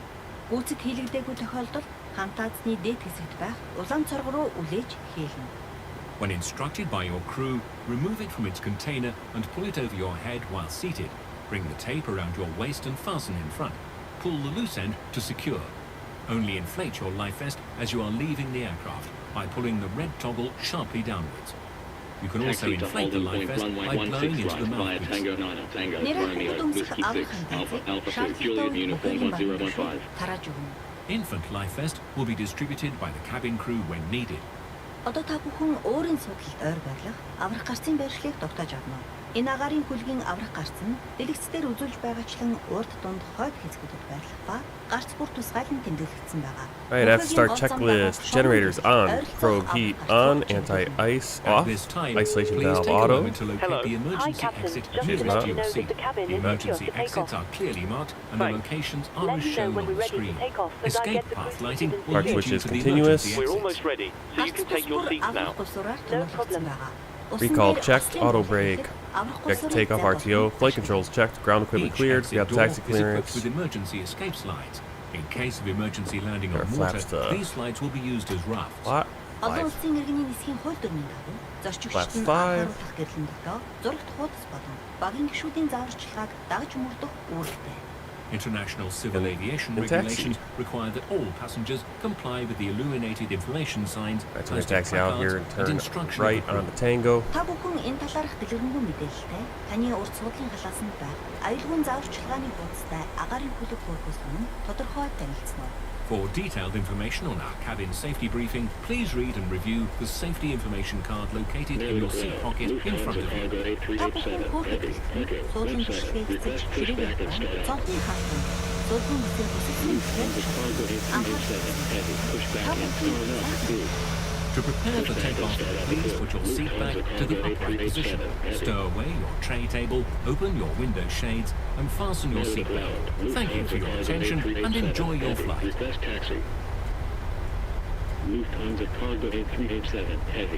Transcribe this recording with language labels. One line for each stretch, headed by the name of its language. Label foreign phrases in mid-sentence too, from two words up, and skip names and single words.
Mongolian: Гүйцэд хийлэгдээгүй тохиолдолд хантаазны дээд хэсэгт байх улаан цорго руу үлээж хийлнэ.
English: When instructed by your crew, remove it from its container and pull it over your head while seated. Bring the tape around your waist and fasten in front. Pull the loose end to secure. Only inflate your life vest as you are leaving the aircraft by pulling the red toggle sharply downwards. You can also inflate the life vest by blowing into the mouthpiece. Infant life vest will be distributed by the cabin crew when needed.
Mongolian: Одоо та бүхэн өөрийн судлалд ойр байрлах аврах гарцын байршлыг тогтоож авна. Энэ агаарын хөлгийн аврах гарц нь дэлгэцээр үзүүлж байгаачлан урд дунд хойд хэсгүүдэд байрлах ба гарц бүр тусгайлан тэмдэглэгдсэн байгаа.
English: Alright, I have to start checklist. Generators on, probe heat on, anti-ice off, isolation valve auto. Hello. The emergency exit nearest to your seat. The emergency exits are clearly marked and the locations are as shown on the screen. Escape path lighting will Park lead switch you is to the continuous. emergency We're exit. almost ready, so you can take your seats now. No problem. Recall checked, auto brake, checked takeoff RTO, flight controls checked, ground equipment Each cleared, exit we have door taxi is equipped clearance. with emergency escape slides. In case of emergency landing There on are water, flaps to- these slides will be used as rafts. What?
Mongolian: Олон 5. улсын иргэний нисхийн хууль дүрмийн дагуу зорчигчид нь
English: Five.
Mongolian: анхааруулах гэрлэн дотоо зурагт хуудас болон багийн гишүүдийн зааварчилгааг дагж мөрдөх үүрэгтэй.
English: International civil aviation and taxi. regulations require that all passengers comply with the illuminated information signs, Alright, so we're gonna posted taxi out here placards, and turn instruction right of the crew. onto Tango.
Mongolian: Та бүхэн энэ талаарх дэлгэрэнгүй мэдээлэлтэй таны урд суудлын халаас нь байх аюулгүй зааварчилгааны хуудастай агаарын хөлөг хөрөхөөс өмнө тодорхой танилцсан.
English: For detailed information on our cabin safety briefing, please read and review the safety information card located in your seat pocket in front of you.
Mongolian: Та бүхэн хөөрхөд суудлын бичлэгээ хийж хэрэг явах цонхны хаалт суудлын бүсийн бүсийн
English: To prepare for takeoff, please put your seat back to the upright position. Stow away your tray table, open your window shades, and fasten your seatbelt. Thank you for your attention and enjoy your flight. Request taxi. Lufthansa Cargo 8387 Heavy.